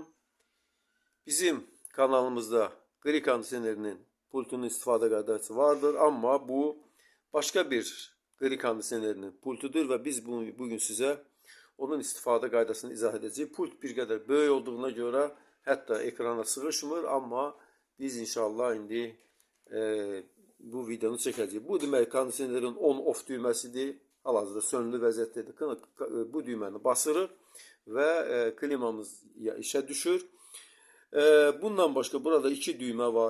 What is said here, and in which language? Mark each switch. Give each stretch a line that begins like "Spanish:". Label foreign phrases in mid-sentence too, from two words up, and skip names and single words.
Azerbaijani: Bizim kanalımızda gri kondisionerinin pultunun istifade qaydası vardır.
Turkish: Ama bu başka bir gri kondisionerinin pultudur ve biz bugün size onun
Azerbaijani: istifade qaydasını
Turkish: izah edeceğiz.
Azerbaijani: Pult bir qədər böyük olduğuna göre hatta ekrana sığışmır, ama biz inşallah indi bu videonu çəkəcəyik. Bu demək kondisionerin on-off düyməsidir. Hal-hazırda sönülü vəziyyətdədir. Bu düyməni basırıq və klimamız işə düşür. Bundan başqa burada iki düymə var.